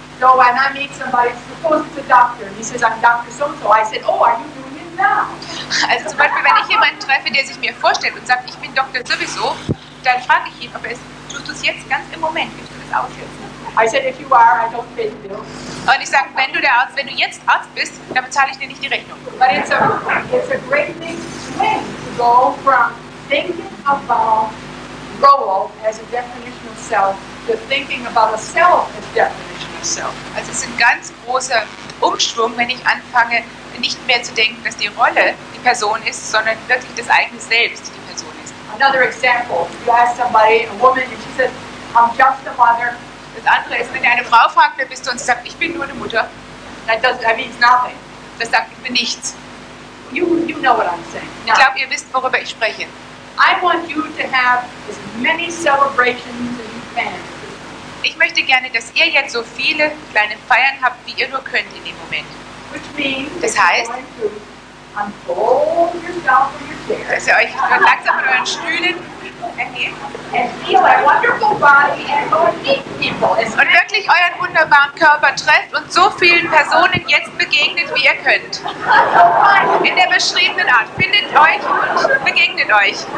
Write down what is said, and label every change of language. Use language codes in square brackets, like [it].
[en] So when I meet somebody, suppose it's a doctor, and he says, I'm Dr. So-and-so, I said, oh, are you doing it now? [de] Also zum Beispiel, wenn ich jemanden treffe, der sich mir vorstellt und sagt, ich bin Doktor sowieso, dann frage ich ihn, ob er es tust du es jetzt ganz im Moment, willst du das aussetzen? [en] I said, if you are, I don't pay the bill. [de] Und ich sage, wenn du jetzt Arzt bist, dann bezahle ich dir nicht die Rechnung. [en] But it's a great big swing to go from thinking about role as a definition of self to thinking about a self as definition of self. [de] Also es ist ein ganz großer Umschwung, wenn ich anfange, nicht mehr zu denken, dass die Rolle die Person ist, sondern wirklich das eigene Selbst die Person ist. [en] Another example, you ask somebody, a woman, and she says, I'm just a mother. [de] Das andere ist, wenn eine Frau fragt, wer bist du, und sie sagt, ich bin nur eine Mutter. [en] That means nothing. [de] Das sagt, ich bin nichts. [en] You know what I'm saying. [de] Ich glaube, ihr wisst, worüber ich spreche. [en] I want you to have as many celebrations as you can. [de] Ich möchte gerne, dass ihr jetzt so viele kleine Feiern habt, wie ihr nur könnt in dem Moment. [en] Which means [de] Das heißt, [en] unfold yourself in your chair. [de] dass ihr euch langsam von euren Stühlen erhebt [en] And feel a wonderful body and go and meet people. [de] und wirklich euren wunderbaren Körper trefft und so vielen Personen jetzt begegnet, wie ihr könnt. In der beschriebenen Art. Findet euch und begegnet euch.